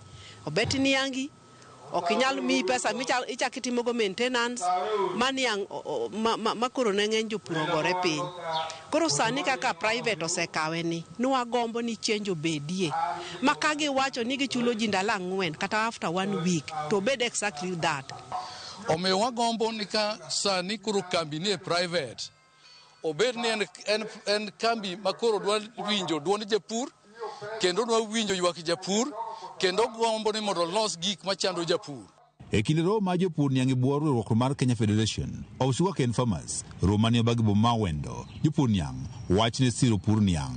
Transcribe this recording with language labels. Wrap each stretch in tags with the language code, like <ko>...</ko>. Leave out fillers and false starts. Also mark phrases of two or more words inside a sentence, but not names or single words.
<luo>Obet niangi okinyal mi pesa ichakitimogo maintenance maniang makoro ne ng'eny jopur ogore piny. Koro sani kaka private osekawe ni nwagombo ni change obedie maka giwacho ni gichulo ji ndalo 4 kata</luo> <en>after 1 week</en> <luo>to bed</luo> <en>exactly that.</en> <luo>Omiyo wagombo ni ka sani koro kambi ni e private obed ni en kambi makoro dwa winjo duond japur kendo dwa winjo ywak japur kendo gombo ni mondo los gik machando japur. E kinde romo ma jopur Niang e bwo riwruok mar Kenya Federation of Sugarcane Farmers, romo manie Bagibo ma Wendo, jopur Niang wachne siro pur Niang.</luo>